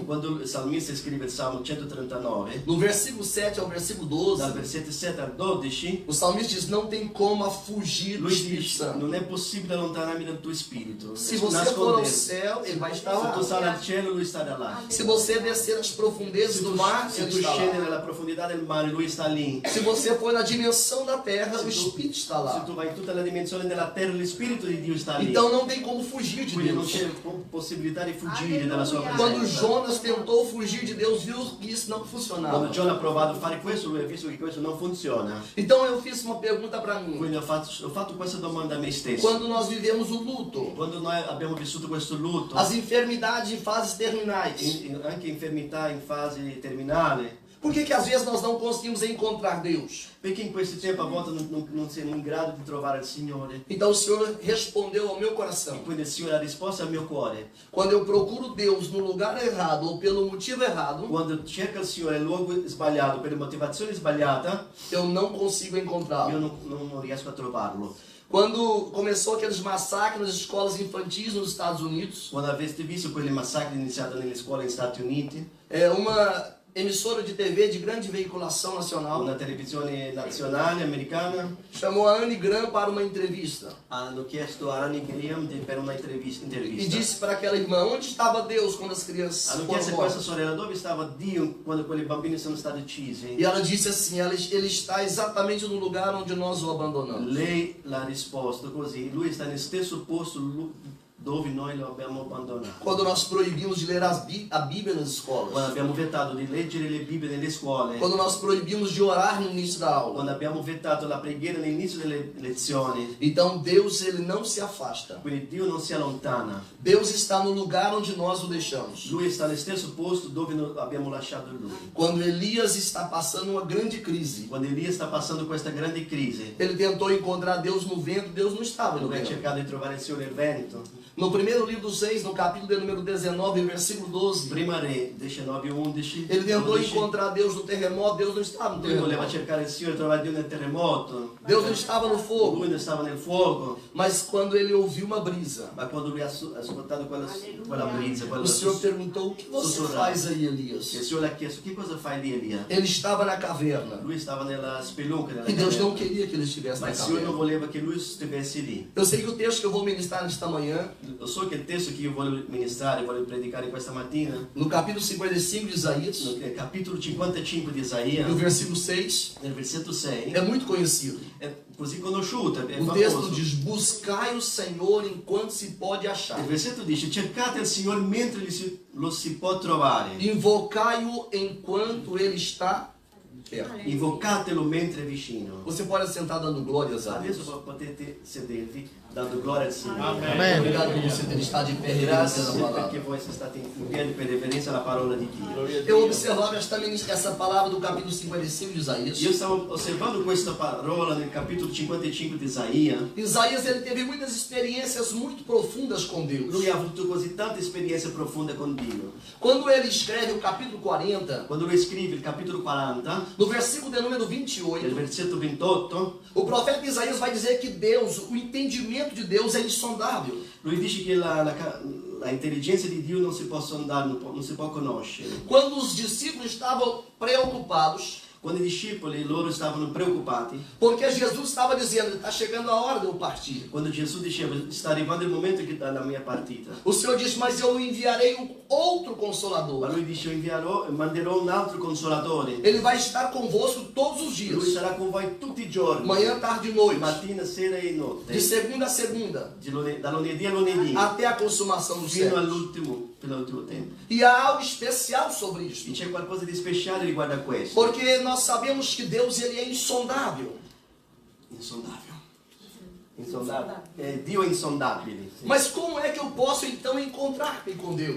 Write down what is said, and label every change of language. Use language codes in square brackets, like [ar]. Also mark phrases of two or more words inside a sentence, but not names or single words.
[it] quando il salmista scrive il Salmo 139, [pt] no versículo 7 ao versículo 12, [it] dal versetto 7 al 12, [pt] o salmista diz: não tem como fugir do [it] lui [pt] Espírito [it] dice, [pt] Santo. [it] non è possibile allontanarmi dal tuo spirito. [pt] Se você for ao céu, ele vai estar [it] Se tu [pt] lá. [it] sali al cielo, lui sta da là. [pt] Se você descer as profundezas [it] Se [pt] do [it] tu, [pt] mar, [it] se [pt] ele [it] tu [pt] está [it] scendi [pt] lá. [it] nella profondità del mare, lui sta lì. [pt] Se você for na dimensão da terra, o [it] Se tu- [pt] Espírito está [it] Se [pt] lá. [it] tu vai in tutta la dimensione della terra, lo Spirito di Dio sta lì. [pt] Então não tem como fugir de [it] Quindi non [pt] Deus. [it] c'è possibilità di fuggire dalla sua [pt] Quando [it] presenza. [pt] Jonas tentou fugir de Deus, viu que isso não [it] Quando [pt] funcionava. [it] Giona ha provato a fare questo, lui ha visto che questo non funziona. [pt] Então eu fiz uma pergunta para mim. [it] Quindi ho fatto questa domanda a me stesso. [pt] Quando nós vivemos o luto, [it] Quando noi abbiamo vissuto questo lutto, [pt] as enfermidades em fases terminais, [it] anche infermità in fase terminale, [pt] por que às vezes nós não conseguimos encontrar Deus? [it] perché in questo tempo a volte non siamo in grado di trovare il Signore. [pt] Então o Senhor respondeu ao meu [it] E [pt] coração. [it] quindi il Signore ha risposto al mio cuore. [pt] Quando eu procuro Deus no lugar errado ou pelo motivo errado, [it] Quando cerca il Signore nel luogo sbagliato, per motivazione sbagliata, [pt] eu não consigo [it] io [pt] encontrá-lo. [it] non riesco a trovarlo. [pt] Quando começou aqueles massacres nas escolas infantis nos Estados Unidos, [it] Quando avete visto quelle massacri iniziati nelle scuole negli Stati Uniti, [pt] uma emissora de TV de grande veiculação nacional [it] una televisione nazionale americana [pt] chamou a Anne Graham para uma entrevista [it] hanno chiesto a Annie Graham per una intervista. [pt] e disse para aquela irmã: onde estava Deus quando as crianças [it] Hanno [pt] foram [it] chiesto a questa [pt] mortas? [it] sorella dove stava Dio quando quei bambini sono stati uccisi. [pt] E ela disse assim: ele está exatamente no lugar onde nós o abandonamos. [it] Lei l'ha risposto così, lui sta nel stesso posto dove noi lo abbiamo abbandonato. [pt] Quando nós proibimos de ler a Bíblia nas escolas, [it] Quando abbiamo vietato di leggere le Bibbie nelle scuole, [pt] quando nós proibimos de orar no início da aula. [it] quando abbiamo vietato la preghiera all'inizio delle lezioni, [pt] Então Deus, ele não se afasta. [it] quindi Dio non si allontana. [pt] Deus está no lugar onde nós o deixamos. [it] Lui sta nel stesso posto dove noi abbiamo lasciato lui. [pt] Quando Elias está passando uma grande crise, [it] Quando Elia sta passando questa grande crisi, [pt] ele tentou encontrar Deus no vento, Deus não estava no [it] lui ha [pt] vento. [it] cercato di trovare il Signore nel vento. [pt] No primeiro livro dos Reis, no capítulo de número 19, versículo 12, [it] Prima Re 19:11, [pt] ele tentou [it] 12, [pt] encontrar Deus no terremoto, Deus não estava no [it] lui voleva [pt] terremoto. [it] cercare il Signore, trovare Dio nel terremoto. [pt] Deus não estava no fogo. [it] Lui non stava nel fuoco, [pt] Mas quando ele ouviu uma brisa, [it] ma quando lui ha ascoltato quella brisa, [pt] o Senhor [it] il [pt] perguntou: o que você faz aí, Elias? [it] Signore le ha chiesto che cosa fai lì Elia? [pt] Ele estava na caverna. [it] Lui stava nella spelunca, nella [pt] E Deus não [it] caverna, [pt] queria que ele estivesse [it] ma [pt] na [it] il Signore non [pt] caverna. [it] voleva che lui stesse lì. [pt] Eu sei que o texto que eu vou ministrar nesta manhã, [it] Lo so che il testo che io voglio ministrare, voglio predicare questa mattina, [pt] no capítulo 55 de Isaías, [it] nel capitolo 55 di Isaia, [pt] no versículo 6, [it] nel versetto 6, [pt] é muito conhecido. [it] è così conosciuto, è [pt] O texto [it] famoso. [pt] diz: buscai o Senhor enquanto se pode achar. [it] Il versetto dice: cercate il Signore mentre lo si può trovare, [pt] Invocai-o enquanto ele está perto. [it] invocatelo mentre è vicino. [pt] Você pode sentar dando glórias a Deus. [it] Adesso potete sedervi dando gloria al Signore. [pt] Obrigado por você ter estado de pé reverência [it] Grazie [pt] da [it] perché [pt] palavra. [it] voi siete stati in piedi per reverenza alla parola di Dio. [pt] Eu observava essa palavra do capítulo 55 de Isaías. [it] Io stavo osservando questa parola nel capitolo 55 di Isaia. [pt] Isaías, ele teve muitas experiências muito profundas com Deus. [it] Lui ha avuto così tante esperienze profonde con Dio. [pt] Quando ele escreve o capítulo 40, [it] Quando lui scrive il capitolo 40, [pt] no versículo de número [it] nel [pt] 28, [it] versetto 28, [pt] o profeta Isaías vai dizer que Deus, o entendimento de Deus é insondável. [it] lui dice che la intelligenza di Dio non si può sondare, non si può conoscere. [pt] Quando os discípulos estavam preocupados, [it] Quando i discepoli loro stavano preoccupati, [pt] porque Jesus estava dizendo: está chegando a hora de eu partir. [it] quando Gesù diceva sta arrivando il momento della mia partita, [pt] O Senhor diz: mas eu enviarei um outro [it] ma [pt] consolador. [it] lui dice manderò un altro consolatore. [pt] Ele vai estar convosco todos os [it] Lui [pt] dias, [it] sarà con voi tutti i giorni, [pt] manhã, tarde e noite, [it] mattina, sera e notte, [pt] de segunda a segunda, [it] da lunedì a lunedì, [pt] até a consumação do [it] fino [pt] céu. [it] all'ultimo tempo. [pt] E há algo especial sobre [it] E [pt] isso, [it] c'è qualcosa di speciale riguardo a questo. [pt] porque nós sabemos que Deus, ele é insondável. [it] Insondabile. Dio è insondabile. Sì. [pt] Mas como é que eu posso então encontrar-me com Deus?